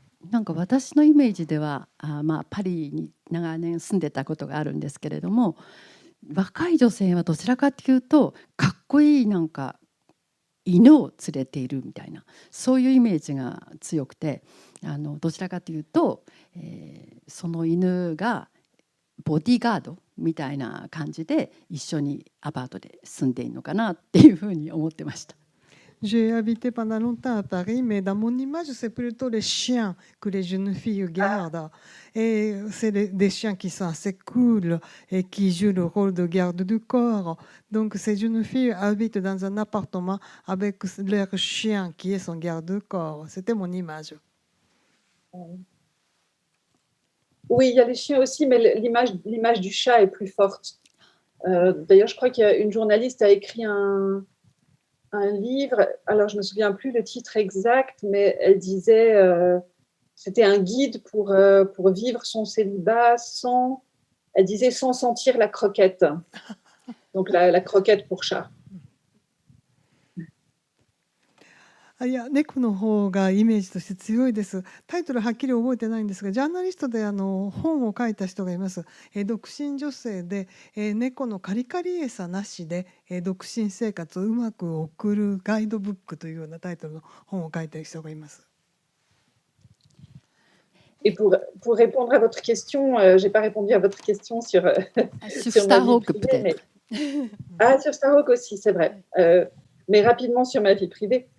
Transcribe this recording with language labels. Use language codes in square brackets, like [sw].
[ja] なんか私のイメージではパリに長年住んでたことがあるんですけれども、若い女性はどちらかというとかっこいいなんか犬を連れているみたいな、そういうイメージが強くて、どちらかというと、その犬がボディーガードみたいな感じで一緒にアパートで住んでいるのかなっていうふうに思ってました。 [fr] J'ai habité pendant longtemps à Paris, mais dans mon image, c'est plutôt les chiens que les jeunes filles gardent. Et c'est des chiens qui sont assez cool et qui jouent le rôle de garde du corps. Donc ces jeunes filles habitent dans un appartement avec leur chien qui est son garde-corps. C'était mon image. Oui, il y a les chiens aussi, mais l'image du chat est plus forte. D'ailleurs, je crois qu'il y a une journaliste a écrit un livre, alors je ne me souviens plus le titre exact, mais elle disait c'était un guide pour vivre son célibat elle disait sans sentir la croquette. Donc la croquette pour chat. [ja] いや、猫の方がイメージとして強いです。タイトルはっきり覚えてないんですが、ジャーナリストで本を書いた人がいます。独身女性で、猫のカリカリ餌なしで、独身生活をうまく送るガイドブックというようなタイトルの本を書いた人がいます。 [fr] Et pour répondre à votre question, je n'ai pas répondu à votre question sur, sur ma vie Starhawk privée, peut-être. Ah, sur Starhawk aussi, c'est vrai. Mais rapidement sur ma vie privée.